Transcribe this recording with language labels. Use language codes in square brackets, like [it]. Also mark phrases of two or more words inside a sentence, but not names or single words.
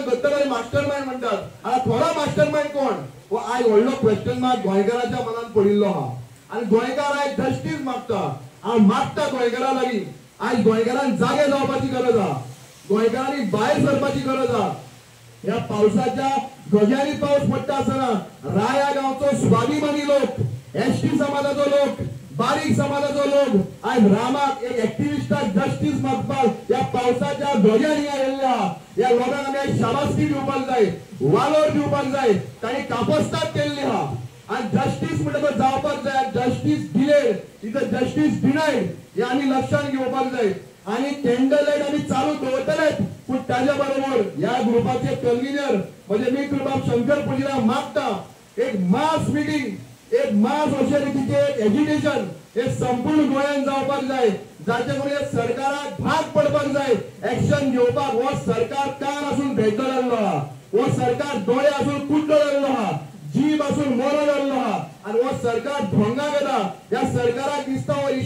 [kok] दोत्तले [en] master mind [kok] म्हणटात आता थोडा [en] master mind [kok] कोण व आयज व्हडलो [en] question mark [kok] गोंयकाराच्या मनात पडिल्लो आहा आणि गोंयकार आयज जस्टीस मागता हांव मागता गोंयकारा लागीं आयज गोंयकारांक जागे जावपाची गरज आहा गोंयकारांनी भायर सरपाची गरज आहा ह्या पावसाच्या गजांनी पावस पडटा आसतना राया गांवचो स्वाभिमानी लोक एसटी समाजाचो लोक बारीक समाजाचो लोक आज रामाक एक ऍक्टिव्हिस्टाक जस्टीस मागपाक या पावसाच्या गजांनी आयिल्ल्या या लोकांक आमी शाबासकी दिवपाक जाय वालोर दिवपाक जाय तांणी कापस्ताद केल्ली आहा आणि जस्टीस म्हणटा तो जावपाक जाय [en] justice delayed is justice denied [kok] हे आमी लक्षात घेवपाक जाय आणि [en] candle light [kok] आम्ही चालू दवरतलेच पण त्याच्या बरोबर या ग्रुपाचे कन्व्हिनर म्हणजे मी कृपा शंकर पुजीला मागता एक [en] mass meeting [kok] एक मास अशा रीतीचे एज्युकेशन हे संपूर्ण गोंयांत जावपाक जाय जाचे करून सरकाराक भाग पडपाक जाय एक्शन घेवपाक हो सरकार कान आसून भेटलो लागलो आहा हो सरकार दोळे आसून कुड्डो लागलो आहा जीभ आसून मोरो लागलो आहा आणि हो सरकार ढोंगा घेता या सरकाराक दिसता हो इशू